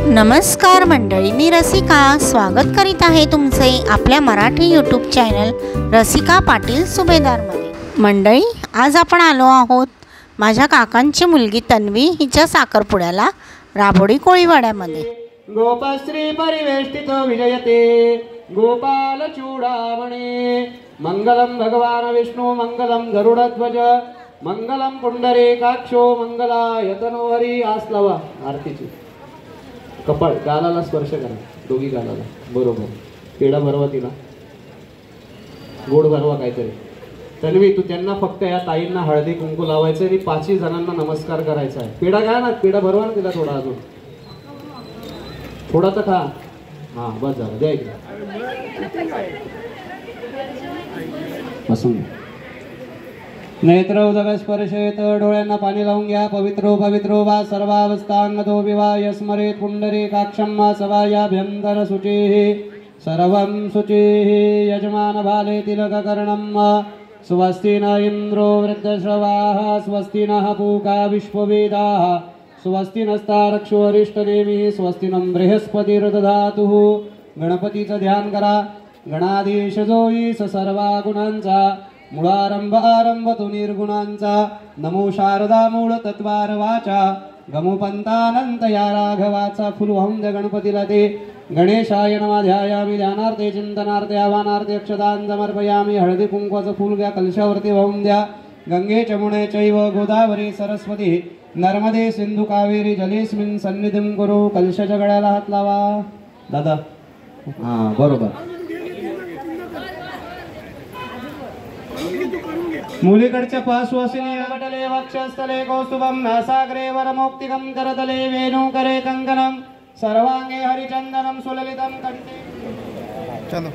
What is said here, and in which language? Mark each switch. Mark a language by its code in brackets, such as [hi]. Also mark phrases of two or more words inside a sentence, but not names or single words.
[mr] नमस्कार मंडळी, मी रसिका स्वागत करीत आहे तुमचे आपल्या मराठी [en] YouTube channel [mr] रसिका पाटील सुभेदारमध्ये। मंडळी, आज आपण आलो आहोत माझ्या काकांची मुलगी तन्वी हिच्या साखरपुड्याला राबोडी कोळीवाड्यामध्ये। [sa] गोपश्री परिवेष्टितो विजयते गोपाल चूडामणे मंगलम भगवान विष्णु मंगलम गरुडध्वज मंगलम पुंडरीकाक्षो मंगलायतनोहरी। [mr] आसलावा आरतीची कपाळ गालाला स्पर्श करा, दोघी गालाला बरोबर। पेढा भरवा, तिला गोड भरवा काहीतरी। तन्वी, तू त्यांना फक्त या ताईंना हळदी कुंकू लावायचं आणि 5 जणांना नमस्कार करायचा आहे। पेढा घ्या ना, पेढा भरवा ना तिला थोडा, अजून थोडा तर खा। हा बस झालं, द्या इकडे बसून। [sa] नेत्र उदक स्पर्शेत, [mr] डोळ्यांना पाणी लावून घ्या। [sa] पवित्रो पवित्रो वा सर्वावस्थांगतो विवाह स्मरेत पुंडरीकाक्षं सवायाभ्यंतर शुचिः सर्वं शुचिः। यजमान भाले तिलककर्णं स्वस्ति न इंद्रो वृद्धश्रवाः स्वस्ति नः पूका विश्ववेदाः स्वस्ति नस्तारक्षो अरिष्टनेमिः स्वस्ति नं बृहस्पतिर्दधातुः। [mr] गणपतीचं ध्यान करा। गणाधीश जोई सर्वा गुणांचा मूळारंभ आरंभ तो निर्गुणांचा। नमो शारदा मूळ तत्वार वाचा गमुपंतानंत या राघवाचा। फुल वाहून द्या गणपतीला ते। [sa] गणेशाय नमः ध्यायामि ध्यानार्थे चिंतनार्थे आवाहनार्थे अक्षतां समर्पयामि। [mr] हळदी कुंकवाचं फुल घ्या, कलशावरती वाहून द्या। [sa] गंगे चमुने चैव गोदावरी सरस्वती नर्मदे सिंधु कावेरी जलेस्मिन् सन्निधिं कुरु। [mr] कलशाच्या गळ्याला हात लावा दादा। हा बरोबर। [sa] मूलिकडच्या पार्श्वसिनी वटले वक्षस्थले कौस्तुभं नासाग्रे वरमौक्तिकं करतले वेणुकरे कंकणं सर्वांगे हरिचंदनं सुललितं कंठे।